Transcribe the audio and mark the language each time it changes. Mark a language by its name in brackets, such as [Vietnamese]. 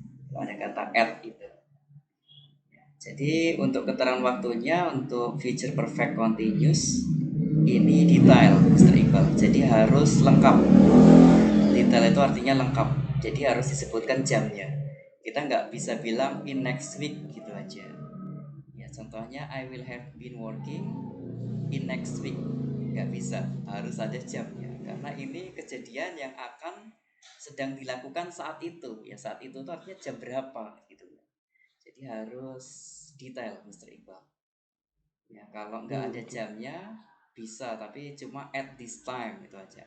[Indonesian] Kalau ada kata at itu. Jadi untuk keterangan waktunya untuk future perfect continuous ini detail, Mr. Iqbal. Jadi harus lengkap. Detail itu artinya lengkap. Jadi harus disebutkan jamnya. Kita nggak bisa bilang in next week gitu aja. Ya contohnya [English] I will have been working in next week. [Indonesian] Nggak bisa, harus ada jamnya. Karena ini kejadian yang akan sedang dilakukan saat itu. Ya saat itu tuh artinya jam berapa gitu. Jadi harus detail, Mr. Iqbal. Ya kalau nggak ada jamnya bisa, tapi cuma [English] at this time [Indonesian] itu aja.